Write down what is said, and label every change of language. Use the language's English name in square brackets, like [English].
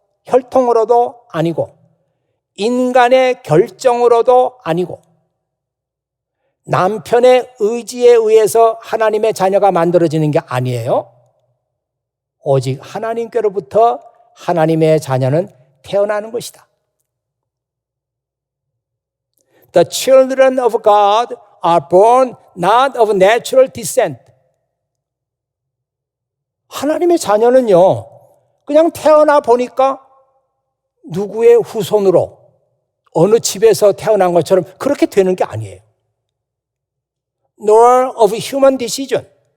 [Korean] 혈통으로도 아니고 인간의 결정으로도 아니고 남편의 의지에 의해서 하나님의 자녀가 만들어지는 게 아니에요. 오직 하나님께로부터 하나님의 자녀는 태어나는 것이다. [English] The children of God are born not of natural descent. [Korean] 하나님의 자녀는요, 그냥 태어나 보니까 누구의 후손으로 어느 집에서 태어난 것처럼 그렇게 되는 게 아니에요. [English] Nor of human decision.